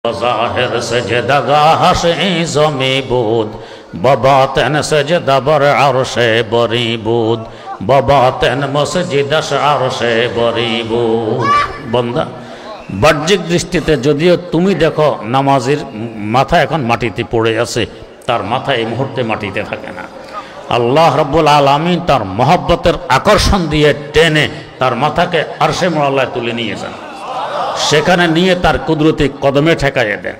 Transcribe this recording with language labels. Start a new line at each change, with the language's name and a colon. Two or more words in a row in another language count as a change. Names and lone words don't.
Persian: ظاهر سجده‌گاه ز زمین بود، بباطن سجده بر عرش برین بود، بباطن مسجدش عرش برین بود. बंदा,
Bangla: বাহ্যিক দৃষ্টিতে যদিও তুমি দেখো নামাজের মাথা এখন মাটিতে পড়ে আছে, তার মাথা এই মুহূর্তে মাটিতে থাকে না।
Arabic: الله رب العالمين
Bangla: তার মহব্বতের আকর্ষণ দিয়ে টেনে তার মাথাকে আরশে মুআল্লায় তুলে নিয়ে যান, সেখানে নিয়ে তার কুদরতি কদমে ঠেকাইয়ে দেন।